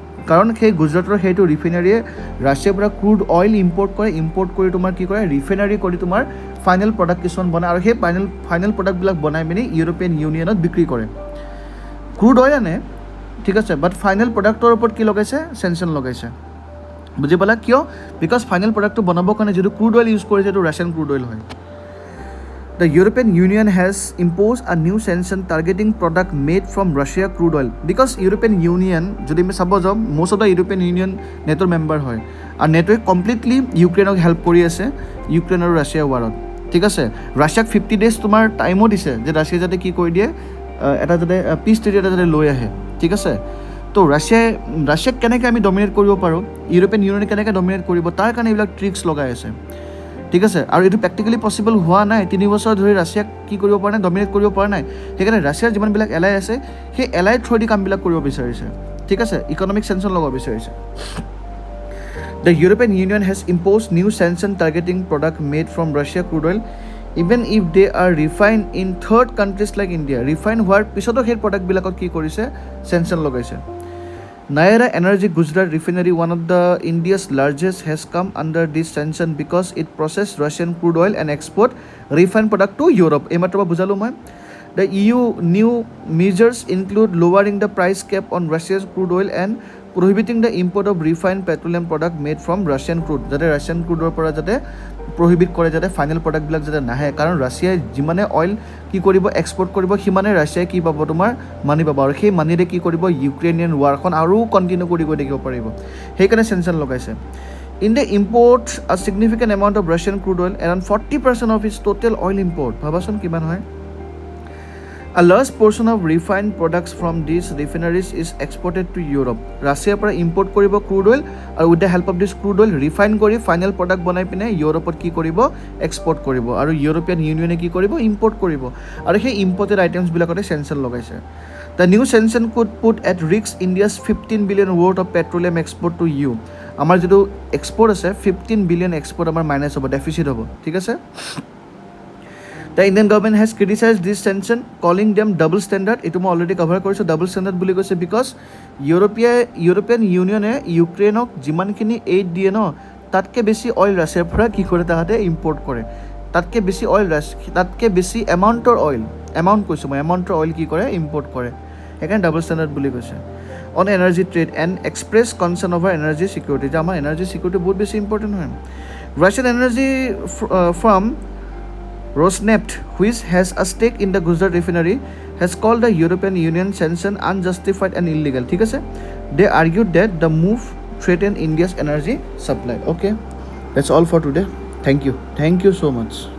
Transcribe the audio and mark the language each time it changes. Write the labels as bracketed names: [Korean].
[Assamese] কাৰণ সেই গুজৰাটৰ সেইটো ৰিফাইনাৰীয়ে ৰাছিয়াৰ পৰা ক্ৰুড অইল ইম্পৰ্ট কৰি তোমাৰ কি কৰে, ৰিফাইনাৰী কৰি তোমাৰ ফাইনেল প্ৰডাক্ট কিছুমান বনায়, আৰু সেই ফাইনেল প্ৰডাক্টবিলাক বনাই পিনি ইউৰোপিয়ান ইউনিয়নত বিক্ৰী কৰে। ক্ৰুড অইল আনে, ঠিক আছে, বাট ফাইনেল প্ৰডাক্টৰ ওপৰত কি লগাইছে, চেনশ্যন লগাইছে। বুজি পালা কিয়? বিকজ ফাইনেল প্ৰডাক্টটো বনাবৰ কাৰণে যিটো ক্ৰুড অইল ইউজ কৰিছে সেইটো ৰাছিয়ান ক্ৰুড অইল হয়। [English] The European Union has imposed a new sanction targeting product made from Russia crude oil. [Assamese] Because European Union, যদি আমি চাব যাওঁ, [English] most of the European Union [Assamese] নেটোৰ member হয়, আৰু নেটোৱে কমপ্লিটলি ইউক্ৰেইনক হেল্প কৰি আছে ইউক্ৰেইন আৰু ৰাছিয়াৰ ৱাৰত, ঠিক আছে। ৰাছিয়াক 50 days তোমাৰ টাইমো দিছে যে ৰাছিয়া যাতে কি কৰি দিয়ে, এটা যাতে পিচ ট্ৰিট এটা যাতে লৈ আহে, ঠিক আছে। তো ৰাছিয়াক কেনেকৈ আমি ডমিনেট কৰিব পাৰোঁ, ইউৰোপিয়ান ইউনিয়নে কেনেকৈ ডমিনেট কৰিব, তাৰ কাৰণে এইবিলাক ট্ৰিক্স লগাই আছে, ঠিক আছে। আৰু এইটো প্ৰেক্টিকেলি পচিবল হোৱা নাই, 3 বছৰ ধৰি ৰাছিয়াক কি কৰিব পৰা নাই, ডমিনেট কৰিব পৰা নাই। সেইকাৰণে ৰাছিয়াৰ যিমানবিলাক এলাই আছে সেই এলাইৰ থ্ৰুৱেদি কামবিলাক কৰিব বিচাৰিছে, ঠিক আছে, ইকনমিক চেনশ্যন ল'ব বিচাৰিছে। [English] The European Union has imposed new sanction targeting product made from Russia crude oil even if they are refined in third countries like India. [Assamese] Refined হোৱাৰ পিছতো সেই প্ৰডাক্টবিলাকত কি কৰিছে, চেনশ্যন লগাইছে। [English] Nayara Energy Gujarat Refinery, one of the India's largest, has come under this sanction because it processed Russian crude oil and export refined product to Europe. [Assamese] এইমাত্ৰ বুজালোঁ মই। [English] The EU new measures include lowering the price cap on Russia's crude oil and prohibiting the import of refined petroleum product made from Russian crude. [Assamese] যাতে Russian ক্ৰুডৰ পৰা যাতে প্ৰহিবিট কৰে, যাতে final প্ৰডাক্টবিলাক যাতে নাহে। কাৰণ ৰাছিয়াই যিমানে অইল কি কৰিব, এক্সপৰ্ট কৰিব, সিমানে ৰাছিয়াই কি পাব, তোমাৰ মানি পাব, আৰু সেই মানিৰে কি কৰিব, ইউক্ৰেইনিয়ান ৱাৰখন আৰু কণ্টিনিউ কৰি গৈ থাকিব পাৰিব। সেইকাৰণে চেনশ্যন লগাইছে। [English] India imports a significant amount of Russian crude oil, around 40% of its total oil import. [Assamese] ভাবাচোন কিমান হয়। [English] A large portion of refined products from these refineries is exported to Europe. [Assamese] ৰাছিয়াৰ পৰা ইম্পৰ্ট কৰিব ক্ৰুড অইল, আৰু [English] with the help of this crude oil [Assamese] refine কৰি final product বনাই পিনে ইউৰোপত কি কৰিব, এক্সপৰ্ট কৰিব, আৰু ইউৰোপিয়ান ইউনিয়নে কি কৰিব, ইম্পৰ্ট কৰিব, আৰু সেই ইম্পৰ্টেড আইটেমছবিলাকতে চেনশ্যন লগাইছে। [English] The new sanction could put at risk India's 15 billion worth of petroleum export to EU. [Assamese] আমাৰ যিটো এক্সপৰ্ট আছে 15 বিলিয়ন এক্সপৰ্ট আমাৰ মাইনাছ হ'ব, ডেফিচিট হ'ব, ঠিক আছে। [English] The Indian government has criticized this sanction, calling them double standard. [Assamese] এইটো মই অলৰেডি কভাৰ কৰিছোঁ, ডাবল ষ্টেণ্ডাৰ্ড বুলি কৈছে, বিকজ ইউৰোপিয়ান ইউনিয়নে ইউক্ৰেইনক যিমানখিনি এইড দিয়ে ন, তাতকৈ বেছি অইল ৰাছিয়াৰ পৰা কি কৰে, তাহাঁতে ইম্পৰ্ট কৰে। তাতকৈ বেছি অইল, তাতকৈ বেছি এমাউণ্টৰ কৈছোঁ মই, এমাউণ্টৰ অইল কি কৰে, ইম্পৰ্ট কৰে। সেইকাৰণে ডাবল ষ্টেণ্ডাৰ্ড বুলি কৈছে। [English] on energy trade and express concern over energy security, [Assamese] যে আমাৰ এনাৰ্জি চিকিউৰিটি বহুত বেছি ইম্পৰ্টেণ্ট হয়। [English] Russian energy firm Rosneft, which has a stake in the Gujarat refinery, has called the European Union sanction unjustified and illegal. [Assamese] ঠিক আছে? [English] They argued that the move threatened India's energy supply. Okay, that's all for today. Thank you so much.